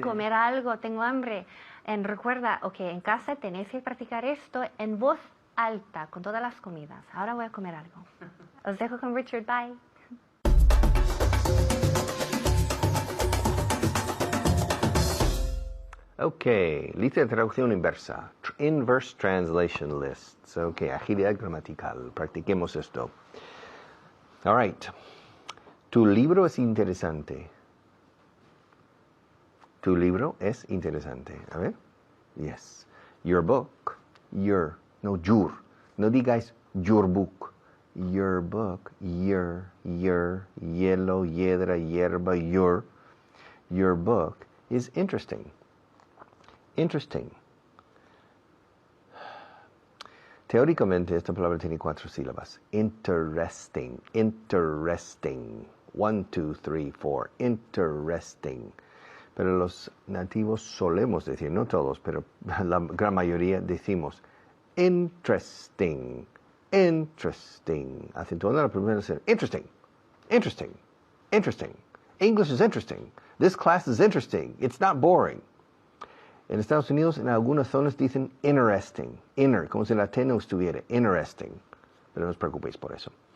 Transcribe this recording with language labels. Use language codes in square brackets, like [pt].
[es] comer algo, tengo hambre. Recuerda, ok, en casa tenéis que practicar esto en voz alta con todas las comidas. Ahora voy a comer algo. Os dejo con Richard, bye. Ok, lista de traducción inversa. [en] Inverse translation lists. [es] Ok, agilidad gramatical. Practiquemos esto. [en] All right. [es] Tu libro es interesante. Tu libro es interesante. A ver. [en] Yes. Your book. Your. No, your. [es] No digáis your book. Your book. Your. Hielo, hiedra, hierba, your. [en] Your book is interesting. Interesting. [es] Teóricamente, esta palabra tiene 4 sílabas. [en] Interesting. Interesting. 1, 2, 3, 4. Interesting. [es] Pero los nativos solemos decir, no todos, pero la gran mayoría decimos interesting. Interesting. Acentuando la primera sílaba. [en] Interesting. Interesting. Interesting. English is interesting. This class is interesting. It's not boring. [es] En Estados Unidos, en algunas zonas dicen interesting. Inner, como si la T no estuviera. Interesting. Pero no os preocupéis por eso.